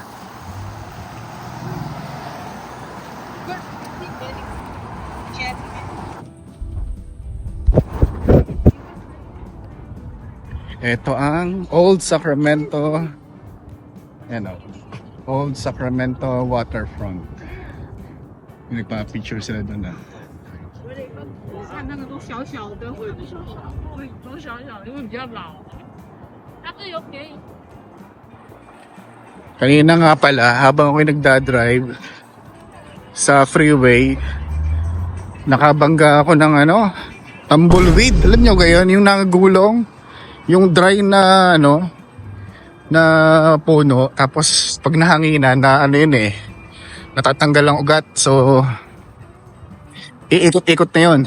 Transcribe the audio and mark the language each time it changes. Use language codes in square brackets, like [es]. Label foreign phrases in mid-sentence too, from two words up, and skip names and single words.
[tl] Ito ang Old Sacramento. Yan o. Old Sacramento Waterfront. Nagpa-picture sila doon ah. [zh] 看那个都小小的，都小小的，因为比较老。它是有便宜。 [tl] Kanina nga pala, habang ako'y nagdadrive sa freeway, nakabangga ako ng tumbleweed. Alam nyo gayon, yung nagulong, yung dry na na puno, tapos pag nahanginan na natatanggal ang ugat, so iikot-ikot na yun.